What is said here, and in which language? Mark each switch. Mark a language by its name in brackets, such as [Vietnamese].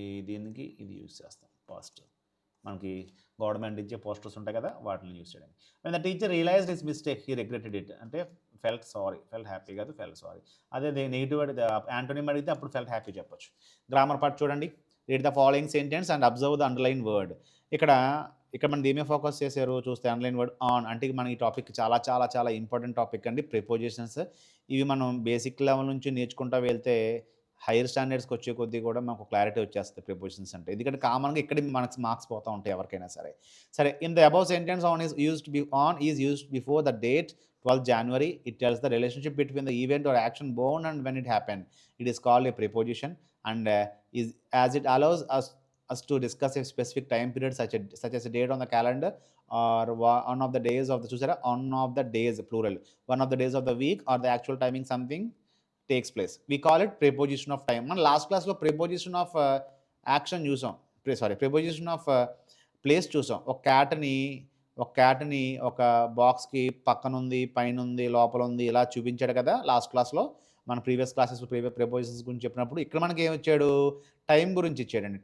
[Telugu] దీనికి ఇది యూజ్ చేస్తాం, పాస్టర్. మనకి గవర్నమెంట్ ఇచ్చే పోస్టర్స్ ఉంటాయి కదా, వాటిని యూజ్ చేయడానికి. [English] when the teacher realized his mistake he regretted it. [Telugu] అంటే ఫెల్ట్ హ్యాపీ కాదు, ఫెల్ట్ సారీ. అదే నెగిటివ్ యాంటోనిమ్ అడిగితే అప్పుడు ఫెల్ట్ హ్యాపీ చెప్పొచ్చు. గ్రామర్ పార్ట్ చూడండి. [English] Read the following sentence and observe the underline word. [Telugu] ఇక్కడ మనం దీని మీద ఫోకస్ చేశారు చూస్తే, [English] Underline word on. [Telugu] అంటే మన ఈ టాపిక్ చాలా చాలా చాలా ఇంపార్టెంట్ టాపిక్ అండి, ప్రిపోజిషన్స్. ఇవి మనం బేసిక్ లెవెల్ నుంచి నేర్చుకుంటూ వెళ్తే హైయర్ స్టాండర్డ్స్కి వచ్చే కొద్దీ కూడా మాకు క్లారిటీ వచ్చేస్తుంది ప్రిపోజిషన్స్ అంటే. ఎందుకంటే కామన్గా ఇక్కడ మనకు మార్క్స్ పోతూ ఉంటాయి ఎవరికైనా సరే. [English] In the above sentence on is used before the date 12th January. It tells the relationship between the event or action born and when it happened. It is called a preposition, and as it allows us to discuss a specific time period such as a date on the calendar or one of the days of the one of the days plural, one of the days of the week or the actual timing something takes place. We call it preposition of time. [Telugu] మన last క్లాస్లో preposition of action చూసాం, preposition of place చూసాం. ఒక క్యాట్ని ఒక బాక్స్కి పక్కన ఉంది, పైన ఉంది, లోపల ఉంది, ఇలా చూపించాడు కదా లాస్ట్ క్లాస్లో. మన ప్రీవియస్ క్లాసెస్ ప్రిపోజిషన్స్ గురించి చెప్పినప్పుడు ఇక్కడ మనకి ఏమి ఇచ్చాడు, టైం గురించి ఇచ్చాడండి.